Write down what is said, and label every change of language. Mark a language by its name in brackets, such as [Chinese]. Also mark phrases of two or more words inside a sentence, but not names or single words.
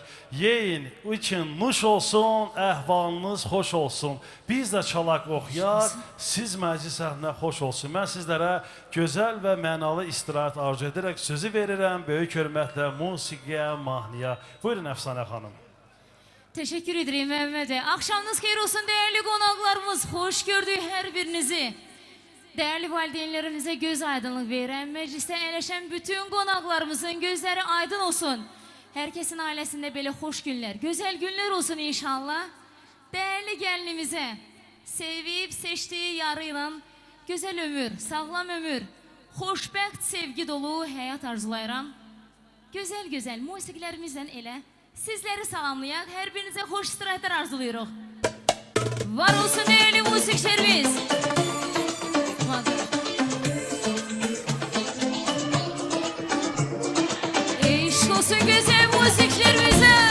[Azerbaijani] Yeyin, üçün nuş olsun, əhvalınız xoş olsun. Biz də çalaq oxuyaq, siz məclis əhlinə xoş olsun. Mən sizlərə gözəl və mənalı istirahət arzu edərək sözü verirəm böyük hörmətlə musiqiyə, mahnıya. Buyurun Əfsanə xanım. [Turkish] Teşekkür ederim Mehmet Bey. Akşamınız hayır olsun değerli konaklarımız. Hoş gördük her birinizi. Değerli valideynlerimize göz aydınlık veren, mecliste [Azerbaijani] əyləşən bütün qonaqlarımızın gözləri aydın olsun. [Turkish] Herkesin ailesinde böyle hoş günler, güzel günler olsun inşallah. [Azerbaijani] Değerli gəlinimizə sevib, seçtiği yarıyla güzel ömür, sağlam ömür, xoşbəxt, sevgi dolu həyat arzulayıram. Güzel musiqilərimizdən elə sizləri salamlayaq, hər birinizə xoş istirahətlər arzulayırıq. Var olsun değerli musiqiçilərimiz. Eşq olsun güzel musiqiçilərimizə.